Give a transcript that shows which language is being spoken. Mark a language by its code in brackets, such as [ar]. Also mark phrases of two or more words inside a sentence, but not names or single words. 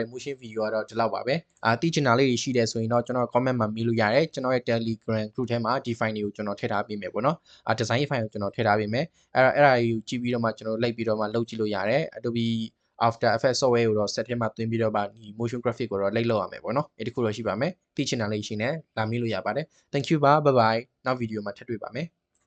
[en] motion video [my] ကတော့ဒီလောက်ပါပဲသိချင်တာလေးတွေရှိတယ်ဆိုရင်တော့ကျွန်တော် comment မှာမေးလို့ရတယ်ကျွန်တော်ရဲ့ [en] Telegram group [my] ထဲမှာဒီ file တွေကိုကျွန်တော်ထည့်ထားပေးမယ်ပေါ့နော် [en] design file [my] ကိုကျွန်တော်ထည့်ထားပေးမယ်အဲ့ဒါကိုကြည့်ပြီးတော့မှကျွန်တော်လိုက်ပြီးတော့မှလုပ်ကြည့်လို့ရတယ် Adobe After Effects software ကိုတော့ set ထဲမှာသွင်းပြီးတော့မှဒီ [en] motion graphic [my] ကိုတော့လိုက်လုပ်ရမယ်ပေါ့နော်အဲ့ဒီခုတော့ရှိပါမယ်သိချင်တာလေးရှိနေလာမေးလို့ရပါတယ် [en] thank you [my] ပါ [en] bye bye [my] နောက် video မှာထပ်တွေ့ပါမယ်